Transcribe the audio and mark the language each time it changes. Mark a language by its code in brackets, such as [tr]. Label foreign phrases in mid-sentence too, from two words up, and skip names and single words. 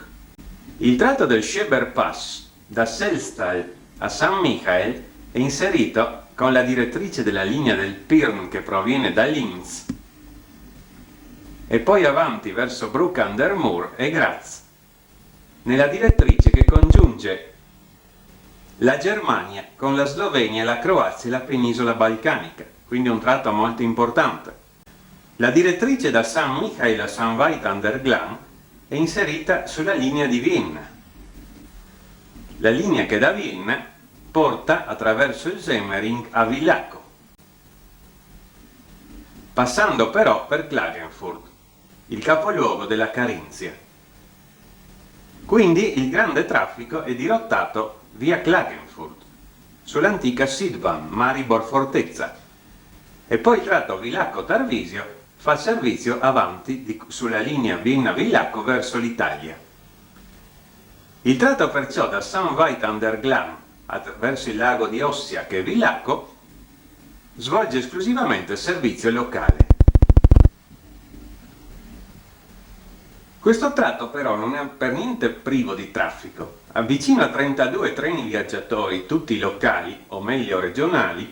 [it] Il tratto del Scheber Pass da Selstall a San Michael è inserito con la direttrice della linea del Pirn che proviene da Linz e poi avanti verso Bruck an der Mur e Graz, nella direttrice che congiunge la Germania con la Slovenia, la Croazia e la penisola balcanica, quindi un tratto molto importante. La direttrice da San Michael a St. Veit an der Glan è inserita sulla linea di Vienna. La linea che da Vienna porta attraverso il Semmering a Villacco, passando però per Klagenfurt, il capoluogo della Carinzia. Quindi il grande traffico è dirottato via Klagenfurt, sull'antica Sidbahn, Maribor-Fortezza, e poi tratto Villacco-Tarvisio fa servizio avanti sulla linea Vienna-Villacco verso l'Italia. Il tratto perciò da St. Veit an der Glan verso il lago di Ossia, che è Villacco, svolge esclusivamente servizio locale. Questo tratto però non è per niente privo di traffico. Avvicino a 32 treni viaggiatori, tutti locali, o meglio regionali.